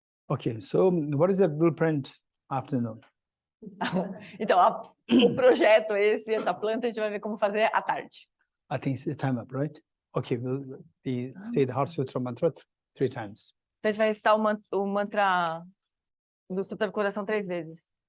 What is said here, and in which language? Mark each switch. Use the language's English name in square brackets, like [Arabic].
[English] Okay, so what is that blueprint afternoon? [Portuguese] Então, o projeto essa planta, a gente vai ver como fazer à tarde. [English] I think it's time up, right? Okay, we'll say the Heart Sutra mantra 3 times. [Portuguese] Então, a gente vai recitar o mantra do Sutra do Coração 3 vezes.